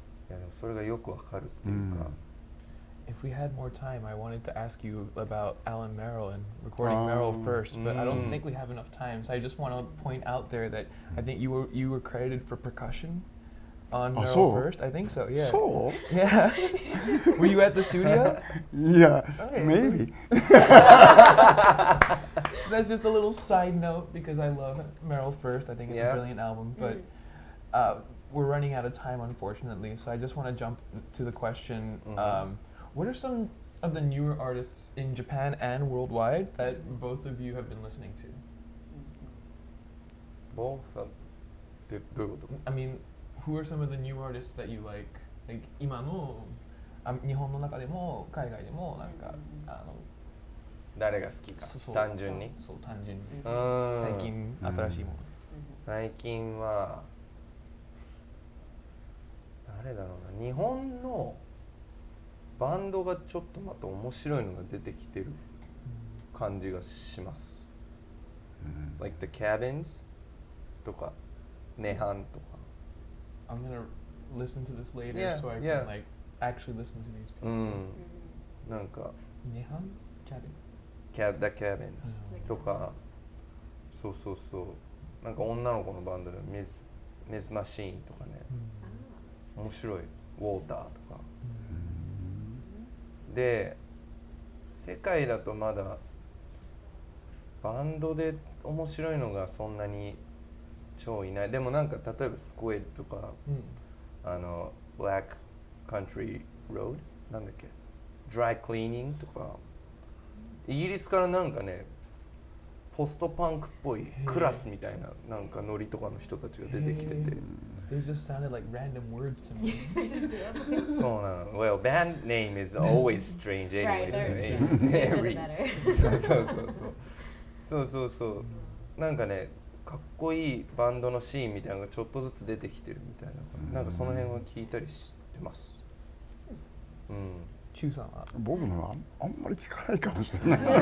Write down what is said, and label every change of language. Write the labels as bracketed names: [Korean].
[Japanese] いやでもそれがよくわかるっていうか。 [English] If we had more time, I wanted to ask you about Alan Merrill and recording Merrill first, but I don't think we have enough time. So I just want to point out there that I think you were credited for percussion on Merrill first. I think so. Yeah. So? Yeah. Were you at the studio? Yeah, maybe. That's just a little side note because I love Merrill first. I think it's a brilliant album, but we're running out of time, unfortunately. So I just want to jump to the question. What are some of the newer artists in Japan and worldwide that both of you have been listening to? [Japanese] Both? どういうこと？ [English] I mean, who are some of the new artists that you like? [Japanese] Like 今の日本の中でも海外でもなんか誰が好きか単純に？そう単純に。最近新しいもの。最近は誰だろうな。日本のバンドがちょっとまた面白いのが出てきてる感じがします。Like The Cabins とかネハンとか。 [English] I'm gonna listen to this later Yeah, so I yeah. can like actually listen to these う people. [Japanese] ん。なんか [English] Nehan Cabin. [Japanese] The Cabins とか、そうそうそう。なんか女の子のバンドでMs. Machine とかね。面白い。ウォーターとか。で、世界だとまだバンドで面白いのがそんなに超いない。でもなんか例えばスクイッドとか、Black Country Road なんだっけ、Dry Cleaning とか、イギリスからなんかね、ポストパンクっぽいクラスみたいななんかノリとかの人たちが出てきてて。 [English] They just sounded like random words to me. [Japanese] そうなの。 [English] Well, band name is always strange anyways. Right, [Japanese] そうそうそうそう。そうそうそう。なんかね、かっこいいバンドのシーンみたいなのがちょっとずつ出てきてるみたいな。なんかその辺は聞いたりしてます。うん。 Chuさんは僕もあんまり聞かないかもしれない。